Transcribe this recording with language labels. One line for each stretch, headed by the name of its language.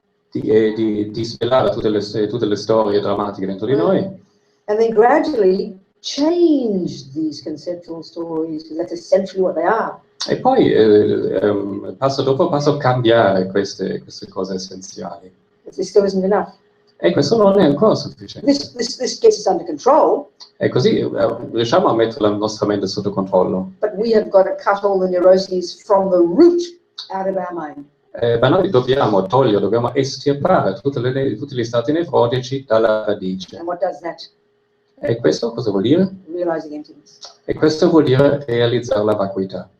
Italian: Di svelare tutte le storie drammatiche dentro di noi.
English: And then gradually change these conceptual stories, because that's essentially what they are.
Italian: E poi passo dopo passo cambiare queste cose essenziali.
English: This still isn't enough.
Italian: E questo non è ancora sufficiente.
English: This gets us under control.
Italian: E così riusciamo a mettere la nostra mente sotto controllo.
English: But we have got to cut all the neuroses from the root out of our mind.
Italian: Ma noi dobbiamo estirpare tutti gli stati nevrotici dalla radice.
English: And what does that?
Italian: E questo cosa vuol dire?
English: Realizing emptiness.
Italian: E questo vuol dire realizzare la vacuità.